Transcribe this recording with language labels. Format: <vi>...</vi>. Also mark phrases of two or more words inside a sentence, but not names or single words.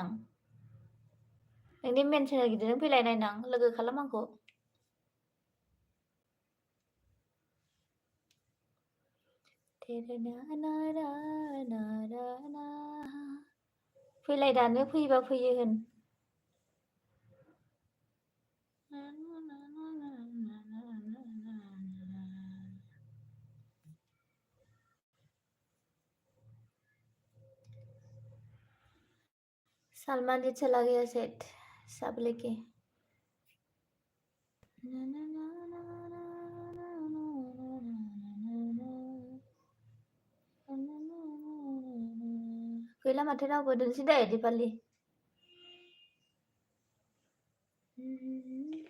<brx>नोंनि मेन चेनेल गिदिरजों फैलाय नायनां, लोगो खालाम आंखौ। फैलाय दानो, फैयोबा फैयो होन।</brx> <hi>सलमान जी चला गया सेट सब लेके।</hi> <brx>गैला माथो रावबो, दोनसै दे दिपालि।</brx>